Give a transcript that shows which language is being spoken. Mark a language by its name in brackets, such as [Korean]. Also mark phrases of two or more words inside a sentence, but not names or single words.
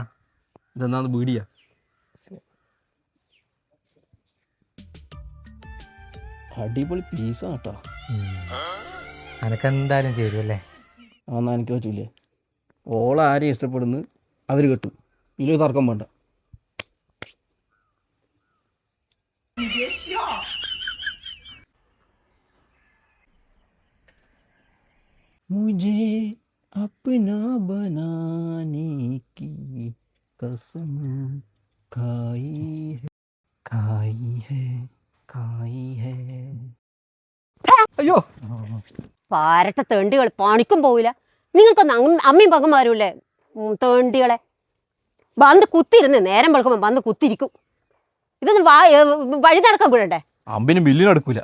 [Malayalam] ഇതെന്നാന്ന് ബീഡിയാ? അടിപൊളി പീസാ കേട്ടോ. അനക്കെന്തായാലും ചേരുമല്ലേ? എന്നാ എനിക്ക് പറ്റൂലേ? ഓളാരെയും ഇഷ്ടപ്പെടുന്നു അവർ കെട്ടും, ഇതിൽ തർക്കം വേണ്ട. [Hindi] मुझे अपना बनाने की कसम खाई है खाई है खाई है. [Malayalam] അയ്യോ, പാരട്ട തേണ്ടികൾ പണിക്കും പോവില്ല. നിങ്ങൾക്കൊന്ന് അമ്മയും പകന്മാരുമില്ലേ തേണ്ടികളെ? വന്ന് കുത്തിരുന്ന് നേരം വെളുക്കുമ്പോൾ വന്ന് കുത്തിരിക്കും. ഇതൊന്നും വഴി നടക്കാൻ വിടണ്ടേ? അമ്പിനും ബില്ലിനും എടുക്കൂല.